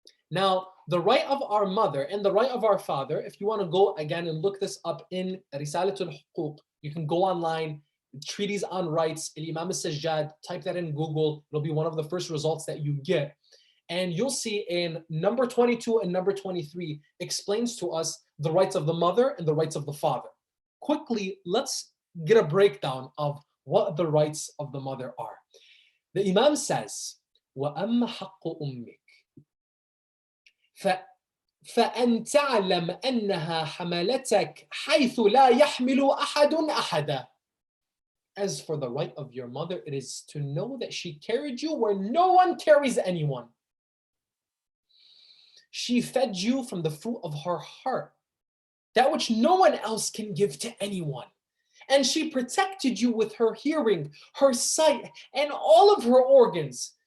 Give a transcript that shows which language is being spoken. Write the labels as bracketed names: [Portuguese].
[English] Now, the right of our mother and the right of our father, if you want to go again and look this up in Risalatul Huquq, you can go online, Treatise on Rights, Imam al-Sajjad, type that in Google, it'll be one of the first results that you get. And you'll see in number 22 and number 23 explains to us the rights of the mother and the rights of the father. Quickly, let's get a breakdown of what the rights of the mother are. The Imam says, [Arabic] وَأَمَّ حَقُّ أُمِّكَ فَأَنْ تَعْلَمْ أَنَّهَا حَمَلَتَكَ حَيْثُ لَا يَحْمِلُ أَحَدٌ أَحَدًا. [English] As for the right of your mother, it is to know that she carried you where no one carries anyone. She fed you from the fruit of her heart, that which no one else can give to anyone. And she protected you with her hearing, her sight, and all of her organs.